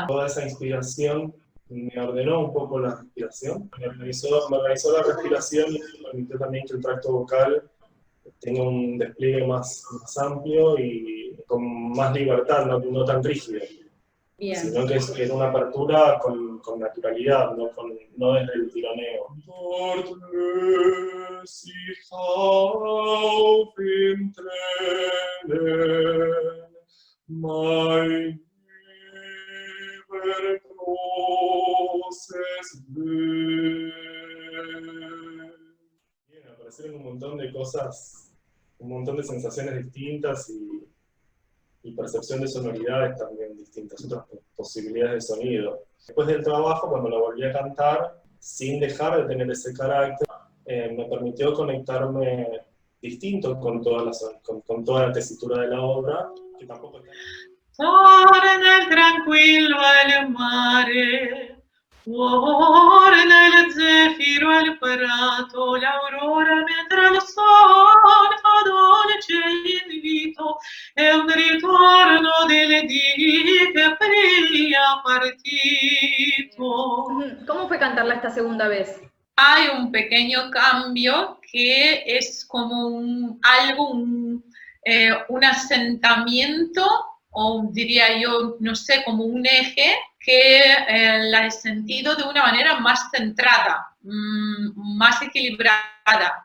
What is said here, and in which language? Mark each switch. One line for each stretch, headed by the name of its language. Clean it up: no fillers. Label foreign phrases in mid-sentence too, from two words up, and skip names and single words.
Spanish: Toda esa inspiración me ordenó un poco la respiración, me organizó la respiración y permitió también que el tracto vocal tenga un despliegue más amplio y con más libertad, no tan rígido. Bien. Sino que es una apertura con naturalidad, no desde el tironeo.
German: Dort löst sich auf in Tränen mein übergroßes Glück.
Spanish: Bien, aparecieron un montón de cosas, un montón de sensaciones distintas y percepción de sonoridades también distintas, otras posibilidades de sonido. Después del trabajo, cuando la volví a cantar, sin dejar de tener ese carácter, me permitió conectarme distinto con toda la tesitura de la obra, que tampoco está...
Italian: Torna il tranquillo al mare, torna il zeffiro al prato, l'aurora mentre il sole fa dolce invito, è un ritorno delle dì che pria partito.
Spanish: ¿Cómo fue cantarla esta segunda vez? Hay un pequeño cambio que es como un asentamiento, o diría yo, no sé, como un eje que la he sentido de una manera más centrada, más equilibrada.